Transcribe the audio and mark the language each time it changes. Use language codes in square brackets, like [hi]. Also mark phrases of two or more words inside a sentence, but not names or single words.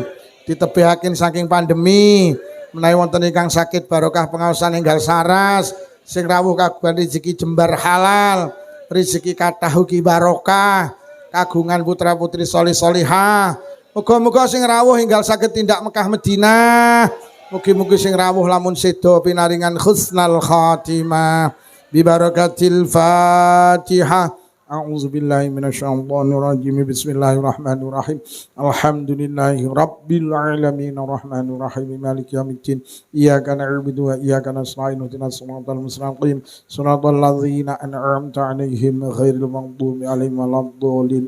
[jv] Ditebihaken saking pandemi, menawi wonten ingkang sakit barokah pengaosan enggal saras, sing rawuh kagungan rezeki jembar halal, rezeki kathah ugi barokah, kagungan putra-putri solih solihah. Muga-muga sing rawuh enggal saged tindak Mekah Madinah. Mugi-mugi sing rawuh lamun sedo pinaringan [ar] حسن الخاتمة ببركة الفاتحة. أعوذ بالله من الشيطان الرجيم. بسم الله الرحمن الرحيم. الحمد لله رب العالمين الرحمن الرحيم مالك يوم الدين. إياك نعبد وإياك نستعين اهدنا الصراط المستقيم. صراط الذين أنعمت عليهم غير المغضوب عليهم ولا الضالين.